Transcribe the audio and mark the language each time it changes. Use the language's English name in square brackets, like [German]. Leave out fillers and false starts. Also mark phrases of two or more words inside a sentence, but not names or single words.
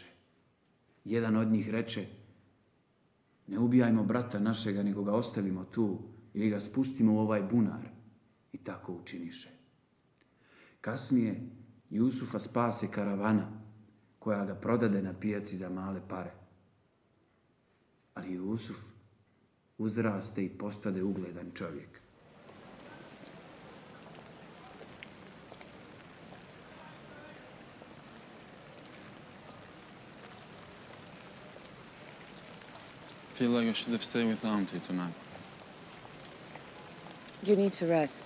[Bosnian] Jedan od njih reče: Ne ubijajmo brata našega, nego ga ostavimo tu ili ga spustimo u ovaj bunar. I tako učiniše. Kasnije Jusufa spase karavana koja ga prodade na pijaci za male pare. Ali Jusuf uzraste i postade ugledan čovjek. [English] Feel like I should have stayed with Auntie tonight. You need to rest.